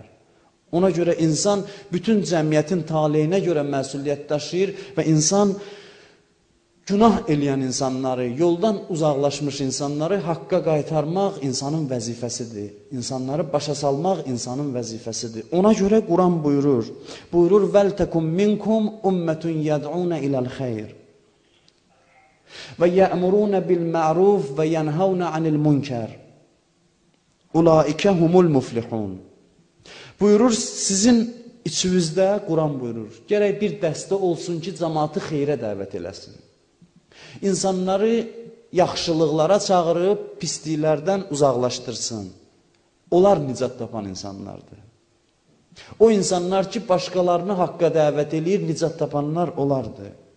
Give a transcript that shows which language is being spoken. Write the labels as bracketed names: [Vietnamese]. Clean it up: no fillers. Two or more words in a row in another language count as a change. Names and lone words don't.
[Azerbaijani] Ona görə insan bütün cəmiyyətin taleyinə görə məsuliyyət daşıyır və insan günah eləyən insanları, yoldan uzaqlaşmış insanları haqqa qaytarmaq insanın vəzifəsidir. İnsanları başa salmaq insanın vəzifəsidir. Ona görə Quran buyurur, [Arabic] ولتكن منكم أمة يدعون إلى الخير. ويأمرون بالمعروف وينهون عن المنكر. أولئك هم المفلحون. [Azerbaijani] Buyurur, sizin içinizdə Quran buyurur, gərək bir dəstə olsun ki, cəmaatı xeyrə dəvət eləsin. İnsanları yaxşılıqlara çağırıb, pisliklərdən uzaqlaşdırsın. Onlar nicat tapan insanlardır. O insanlar ki, başqalarını haqqa dəvət eləyir, nicat tapanlar onlardır.